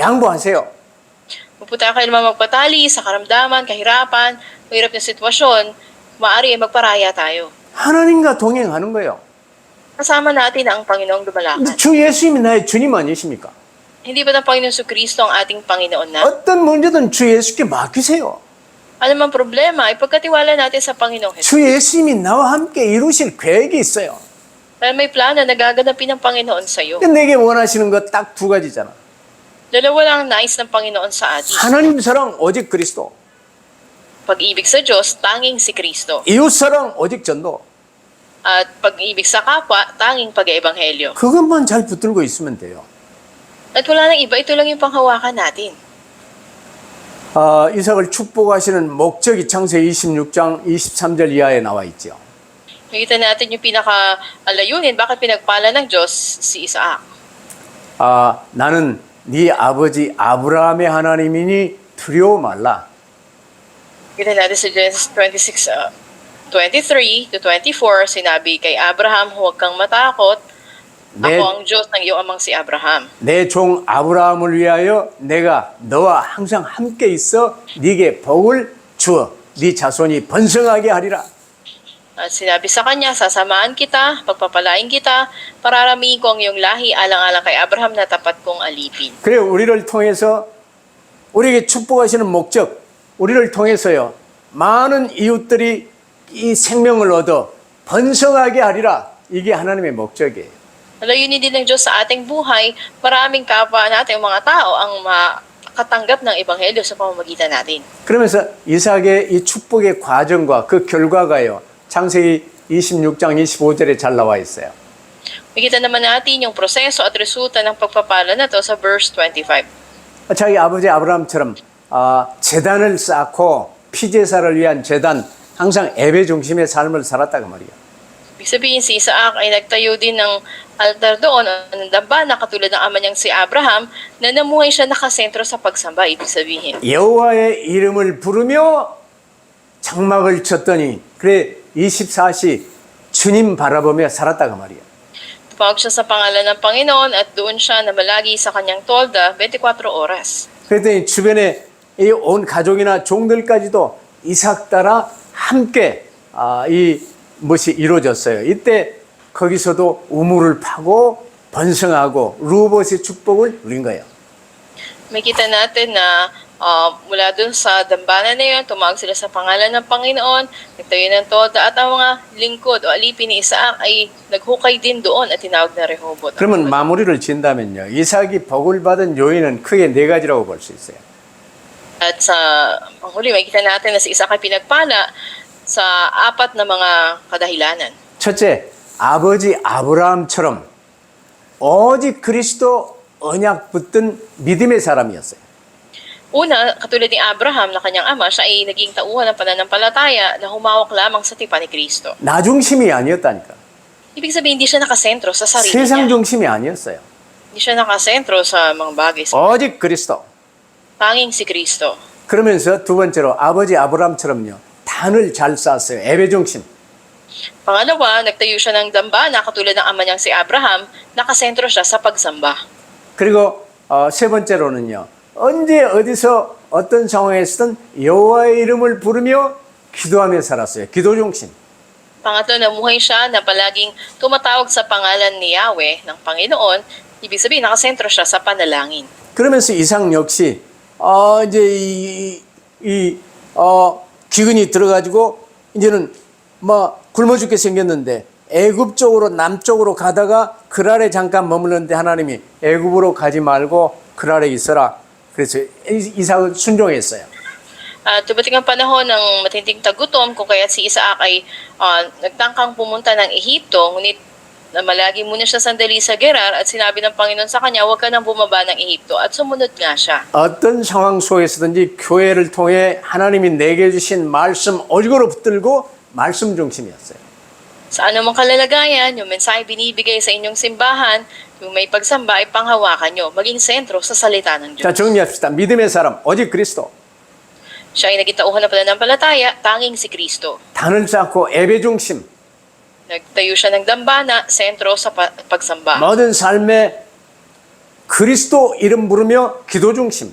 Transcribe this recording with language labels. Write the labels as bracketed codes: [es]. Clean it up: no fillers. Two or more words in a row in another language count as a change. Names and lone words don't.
[ko] 양보하세요. [tl] Kung po tayo naman magpatali sa karamdaman, kahirapan, mahirap na sitwasyon, maaari ay magparaya tayo. [ko] 하나님과 동행하는 거예요. [tl] Kasama natin ang Panginoong lumalakad. [ko] 근데 주 예수님이 나의 주님 아니십니까? [tl] Hindi ba ng Panginoon Kristo ang ating Panginoon na? [ko] 어떤 문제든 주 예수께 맡기세요. [tl] Ano man problema, ipagkatiwala natin sa Panginoong Jesus. [ko] 주 예수님이 나와 함께 이루실 계획이 있어요. [tl] Dahil may plano na gaganapin ng Panginoon sa iyo. [ko] 근데 내게 원하시는 거 딱 두 가지잖아. [tl] Dalawa lang ang nais ng Panginoon sa atin. [ko] 하나님 사랑 오직 그리스도, [tl] Pag-ibig sa Diyos, tanging si Kristo. [ko] 이웃 사랑 오직 전도. [tl] At pag-ibig sa kapwa, tanging pag-eebanghelyo. [ko] 그것만 잘 붙들고 있으면 돼요. [tl] At wala nang iba, ito lang yung panghawakan natin. [ko] 이삭을 축복하시는 목적이 창세기 26장 23절 이하에 나와 있죠. [tl] Nakita natin yung pinaka-layunin, bakit pinagpala ng Diyos si Isaac. [ko] 나는 네 아버지 아브라함의 하나님이니 두려워 말라. [tl] Kita natin sa Genesis 26:23-24, sinabi kay Abraham, huwag kang matakot. Ako ang Diyos ng iyong amang si Abraham. [ko] 내 종 아브라함을 위하여 내가 너와 항상 함께 있어 네게 복을 주어 네 자손이 번성하게 하리라. [tl] At sinabi sa kanya, sasamahan kita, pagpapalain kita, pararamihin ko ang iyong lahi alang-alang kay Abraham na tapat kong alipin. [ko] 그래 우리를 통해서 우리에게 축복하시는 목적, 우리를 통해서요 많은 이웃들이 이 생명을 얻어 번성하게 하리라. 이게 하나님의 목적이에요. [tl] Layunin din ng Diyos sa ating buhay, maraming kapwa natin, mga tao, ang makatanggap ng Ebanghelyo sa pamamagitan natin. [ko] 그러면서 이삭의 이 축복의 과정과 그 결과가요 창세기 26장 25절에 잘 나와 있어요. [tl] Makita naman natin yung proseso at resulta ng pagpapala na to sa verse 25. [ko] 자기 아버지 아브라함처럼 제단을 쌓고 피제사를 위한 제단 항상 예배 중심의 삶을 살았다고 말이야. [tl] Ibig sabihin, si Isaac ay nagtayo din ng altar doon, ng dambana, katulad ng ama niyang si Abraham, na namuhay siya nakasentro sa pagsamba, ibig sabihin. [ko] 여호와의 이름을 부르며 장막을 쳤더니 그래 24시 주님 바라보며 살았다고 말이야. [tl] Tumawag siya sa pangalan ng Panginoon at doon siya namalagi sa kanyang tolda 24 oras. [ko] 그랬더니 주변에 이 온 가족이나 종들까지도 이삭 따라 함께 이 것이 이루어졌어요. 이때 거기서도 우물을 파고 번성하고 루봇의 축복을 누린 거예요. [tl] Makita natin na mula dun sa dambana na yun, tumawag sila sa pangalan ng Panginoon, nagtayo ng tolda, at ang mga lingkod o alipin ni Isaac ay naghukay din doon at tinawag na Rehoboth. [ko] 그러면 마무리를 진다면요. 이삭이 복을 받은 요인은 크게 네 가지라고 볼 수 있어요. [tl] At sa panghuli, makikita natin na si Isaac ay pinagpala sa apat na mga kadahilanan. [ko] 첫째, 아버지 아브라함처럼 오직 그리스도 언약 붙든 믿음의 사람이었어요. [tl] Una, katulad ni Abraham na kanyang ama, siya ay naging tauhan ng pananampalataya na humawak lamang sa tipan ni Kristo. [ko] 나 중심이 아니었다니까. [tl] Ibig sabihin, hindi siya nakasentro sa sarili 세상 niya. [ko] 중심이 아니었어요. [tl] Hindi siya nakasentro sa mga bagay. [ko] 오직 그리스도. [tl] Tanging si Kristo. [ko] 그러면서 두 번째로 아버지 아브라함처럼요. 단을 잘 쌓았어요. 예배 중심. [tl] Pangalawa, nagtayo siya ng dambana katulad ng ama niyang si Abraham, nakasentro siya sa pagsamba. [ko] 그리고 세 번째로는요. 언제 어디서 어떤 상황에서든 여호와의 이름을 부르며 기도하며 살았어요. 기도 중심. [tl] Pangatlo, namuhay siya na palaging tumatawag sa pangalan ni Yahweh ng Panginoon, ibig sabihin nakasentro siya sa panalangin. [ko] 그러면서 이삭 역시 이제 기근이 들어가지고 이제는 뭐 굶어 죽게 생겼는데 애굽 쪽으로 남쪽으로 가다가 그랄에 잠깐 머물렀는데 하나님이 애굽으로 가지 말고 그랄에 있어라. 그래서 이삭은 순종했어요. [tl] Dumating ang panahon ng matinding tagutom kung kaya si Isaac ay nagtangkang pumunta ng Ehipto, ngunit malagi muna siya sandali sa Gerar at sinabi ng Panginoon sa kanya, huwag ka nang bumaba ng Ehipto, at sumunod nga siya. [ko] 어떤 상황 속에서든지 교회를 통해 하나님이 내게 주신 말씀 오직으로 붙들고 말씀 중심이었어요. [tl] Sa anumang kalalagayan, yung mensahe binibigay sa inyong simbahan, yung may pagsamba ay panghawakan nyo, maging sentro sa salita ng 자, Diyos. [ko] 정리합시다. 믿음의 사람 오직 그리스도. [tl] Siya ay naging tauhan ng pananampalataya, tanging si Kristo. [ko] 단을 쌓고 예배 중심. [tl] Nagtayo siya ng dambana, sentro sa pagsamba. [ko] 모든 삶에 그리스도 이름 부르며 기도 중심.